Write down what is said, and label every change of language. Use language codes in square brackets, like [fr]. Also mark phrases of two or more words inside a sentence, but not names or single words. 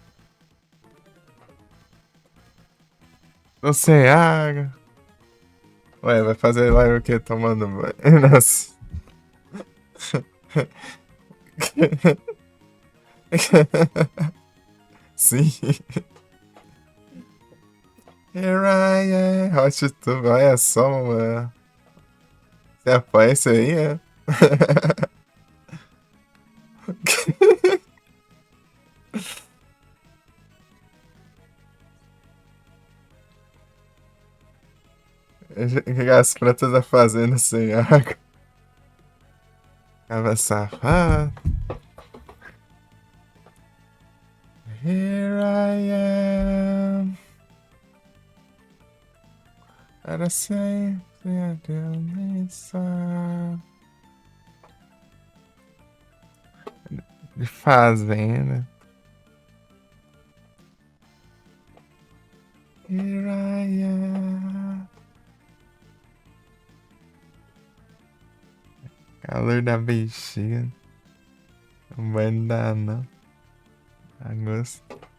[pt] Tô sem água. Ué, vai fazer live o quê? Tomando banho? Nossa. Sim. [en] Here I am. Hot Tube, [pt] olha só, mano. Você apoia isso aí, é? As plantas da fazenda sem água. Tava safado. [en] Here I am. [pt] Para sempre a delícia de fazenda. [en] Here I am. [pt] Calor da bexiga. Não vai dar, não. Agosto.